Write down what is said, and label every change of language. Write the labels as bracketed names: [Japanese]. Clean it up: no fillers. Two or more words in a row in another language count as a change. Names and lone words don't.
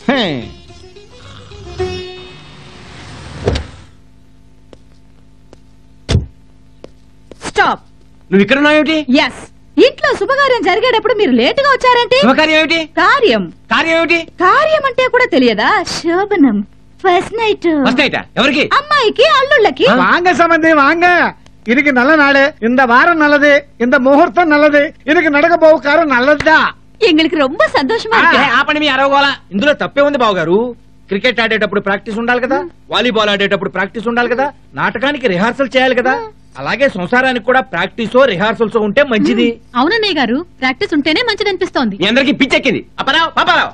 [Telugu] స్టాప్. నువ్వు ఇక్కడ ఉన్నావేమిటి? ఎస్, ఇంట్లో శుభకార్యం జరిగేటప్పుడు మీరు లేటుగా వచ్చారంటే? శుభకార్యం ఏమిటి? కార్యం. కార్యం ఏమిటి? కార్యం అంటే కూడా తెలియదా? శోభనం, [English] first night. first night [Telugu] ఎవరికి? అమ్మాయికి, అల్లుళ్ళకి. [Tamil] வாங்க சம்பந்தி வாங்க. இன்னைக்கு நல்ல நாடு, இந்த வாரம் நல்லது, இந்த முகூர்த்தம் நல்லது, இன்னைக்கு நடக்க போக காரம் நல்லதுதான். எங்களுக்கு ரொம்ப சந்தோஷமா இருக்கு. [Telugu] ఆపండి మీ అరవగోళ. ఇందులో తప్పే ఉంది బావగారు. క్రికెట్ ఆడేటప్పుడు ప్రాక్టీస్ ఉండాలి కదా, వాలీబాల్ ఆడేటప్పుడు ప్రాక్టీస్ ఉండాలి కదా, నాటకానికి రిహార్సల్ చేయాలి కదా, అలాగే సంసారానికి కూడా ప్రాక్టీసో రిహార్సల్స్ ఉంటే మంచిది. అవునన్నయ్య గారు, ప్రాక్టీస్ ఉంటేనే మంచిది అనిపిస్తోంది. మీ అందరికి పిచ్చెక్కింది. అప్పారావు, పాపారావు.